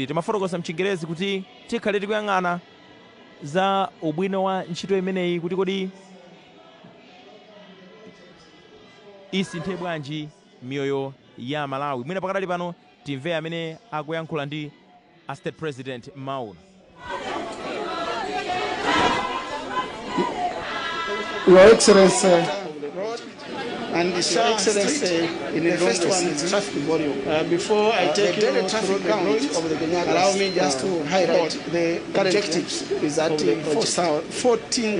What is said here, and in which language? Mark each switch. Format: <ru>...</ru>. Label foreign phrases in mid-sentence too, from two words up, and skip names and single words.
<ny>Timafotokoza mchingerezi kuti tikhale tikuyang'ana za ubwino wa ntchito imeneyi, kuti kodi isinthe bwanji miyoyo ya Malawi. Mwina pakadali pano timve amene akuyankhula ndi a</ny> <en>state president</en> <ny>mauno.</ny> <en>Your Excellency, and Your Excellency, in the first one is traffic volume. Before I take you through the road of the Kenyatta, allow me just to highlight the objectives is that 14,000.</en>